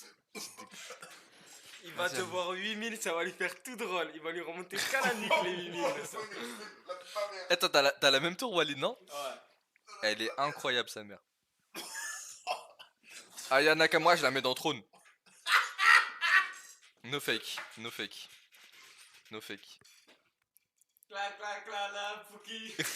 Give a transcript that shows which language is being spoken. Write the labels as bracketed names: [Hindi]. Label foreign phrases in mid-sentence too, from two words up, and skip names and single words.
[French] Il va te voir 8000, ça va lui faire tout drôle. Il va lui remonter qu'à la nuque les 8000. ça. Eh, toi, t'as la même tour, Walid, non? Ouais. Elle est incroyable, sa mère. Aya Nakamura, je la mets dans Trône. [English] No fake, no fake. No fake. [French] Clac, clac, clac, la Pouki.